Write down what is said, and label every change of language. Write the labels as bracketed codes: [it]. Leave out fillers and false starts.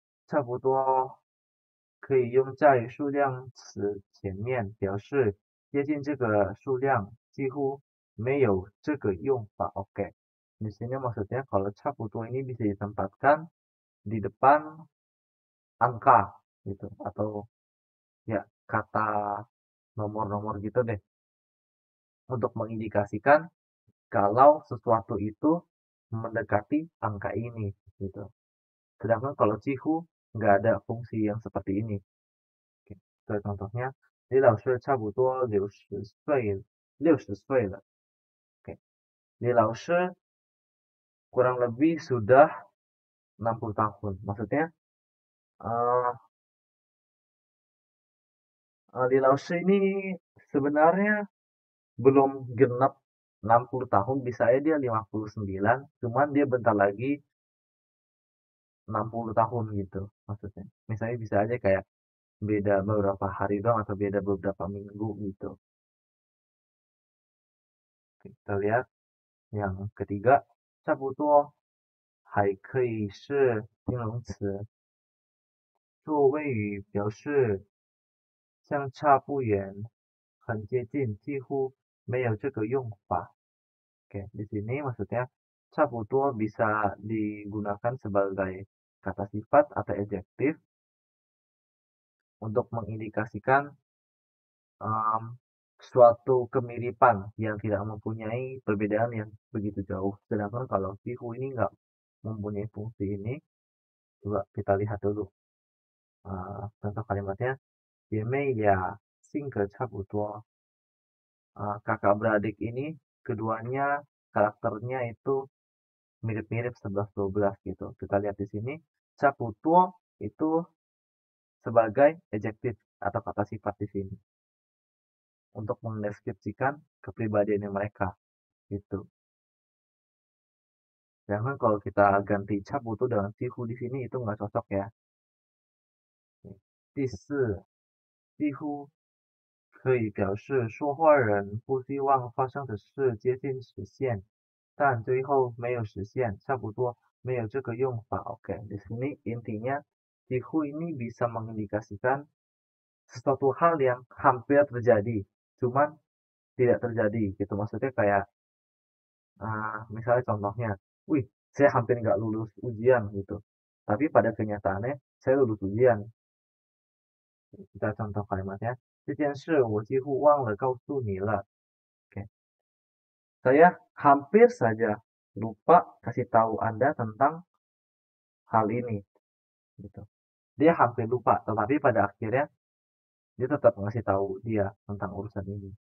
[zh] 差不多可以用在数量词前面表示接近这个数量，几乎没有这个用法。 [id] Oke. Di sini maksudnya kalau 差不多 ini bisa ditempatkan di depan angka gitu atau ya kata nomor-nomor gitu deh untuk mengindikasikan kalau sesuatu itu mendekati angka ini gitu. Sedangkan kalau cihu nggak ada fungsi yang seperti ini. Oke, contohnya, [zh] 李老师差不多60岁了。 [id] Oke, 李老师 kurang lebih sudah 60 tahun. Maksudnya, uh, 李老师 ini sebenarnya belum genap 60 tahun, bisa aja dia 59, cuman dia bentar lagi 60 tahun gitu maksudnya. Misalnya bisa aja kayak beda beberapa hari doang atau beda beberapa minggu gitu. Kita lihat yang ketiga, [zh] 差不多还可以是形容词，做谓语表示相差不远，很接近，几乎没有这个用法。 [id] Oke, di sini maksudnya 差不多 bisa digunakan sebagai kata sifat atau adjektif untuk mengindikasikan um, suatu kemiripan yang tidak mempunyai perbedaan yang begitu jauh. Sedangkan kalau sihu ini nggak mempunyai fungsi ini, coba kita lihat dulu. Contoh kalimatnya, [zh] 姐妹俩性格差不多. [id] Kakak beradik ini keduanya karakternya itu mirip-mirip 11-12 gitu. Kita lihat di sini, 差不多 itu sebagai adjektif atau kata sifat di sini untuk mendeskripsikan kepribadiannya mereka gitu. Jangan kalau kita ganti caputo dengan cihu di sini itu nggak cocok ya. [zh] 第四，几乎可以表示说话人不希望发生的事接近实现，但最后没有实现，差不多没有这个用法. [id] Oke, di sini intinya cihu ini bisa mengindikasikan sesuatu hal yang hampir terjadi, cuman tidak terjadi gitu. Maksudnya kayak misalnya contohnya, wih, saya hampir nggak lulus ujian gitu. Tapi pada kenyataannya saya lulus ujian. Kita contoh kalimatnya, [zh] 这件事我几乎忘了告诉你了. [id] Oke. Saya hampir saja lupa kasih tahu Anda tentang hal ini. Gitu. Dia hampir lupa, tetapi pada akhirnya dia tetap ngasih tahu dia tentang urusan ini.